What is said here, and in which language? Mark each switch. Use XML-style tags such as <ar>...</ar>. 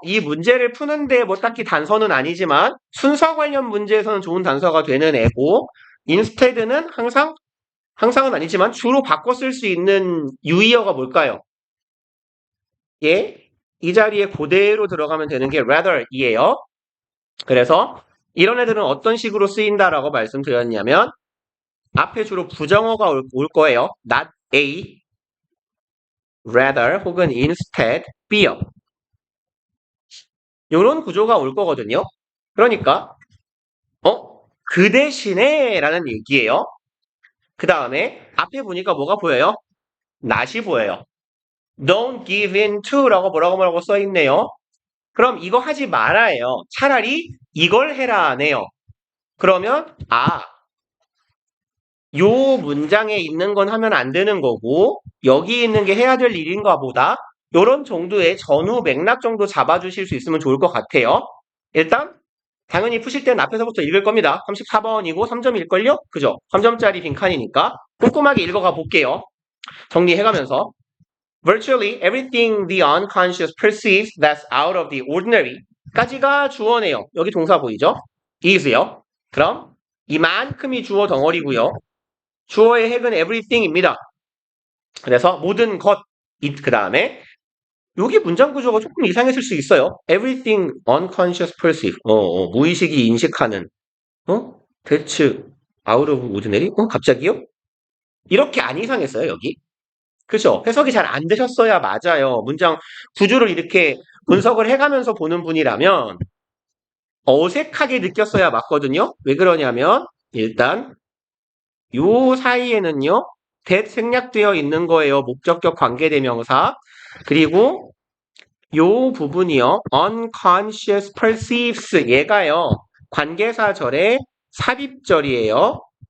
<ko>이 문제를 푸는데 뭐 딱히 단서는 아니지만 순서 관련 문제에서는 좋은 단서가 되는 애고 instead는 항상은 아니지만 주로 바꿔 쓸 수 있는 유의어가 뭘까요? 예? 이 자리에 그대로 들어가면 되는 게 rather이에요. 그래서 이런 애들은 어떤 식으로 쓰인다라고 말씀드렸냐면 앞에 주로 부정어가 올 거예요.</ko> <en>not A, rather</en> <ko>혹은</ko> <en>instead, B요.</en> <ko>이런 구조가 올 거거든요. 그러니까 그 대신에 라는 얘기예요. 그 다음에 앞에 보니까 뭐가 보여요? not이 보여요.</ko> <en>Don't give in to</en> <ko>라고 뭐라고 써 있네요. 그럼 이거 하지 말아요. 차라리 이걸 해라 네요. 그러면 요 문장에 있는 건 하면 안 되는 거고 여기 있는 게 해야 될 일인가 보다. 요런 정도의 전후 맥락 정도 잡아주실 수 있으면 좋을 것 같아요. 일단 당연히 푸실 때는 앞에서부터 읽을 겁니다. 34번이고 3점일걸요? 그죠? 3점짜리 빈칸이니까 꼼꼼하게 읽어가 볼게요. 정리해가면서</ko> <en>Virtually everything the unconscious perceives that's out of the ordinary</en> <ko>까지가 주어네요. 여기 동사 보이죠? is요. 그럼 이만큼이 주어 덩어리고요. 주어의 핵은 everything입니다. 그래서 모든 것, 그 다음에 여기 문장 구조가 조금 이상했을 수 있어요.</ko> <en>Everything unconscious perceive.</en> <ko>무의식이 인식하는. 대체</ko> <en>out of ordinary?</en> <ko>갑자기요? 이렇게 안 이상했어요, 여기. 그죠? 해석이 잘 안 되셨어야 맞아요. 문장 구조를 이렇게 분석을 해가면서 보는 분이라면 어색하게 느꼈어야 맞거든요. 왜 그러냐면 일단 요 사이에는요. that 생략되어 있는 거예요. 목적격 관계대명사. 그리고 요 부분이요.</ko> <en>unconscious perceives</en> <ko>얘가요. 관계사절의 삽입절이에요.</ko>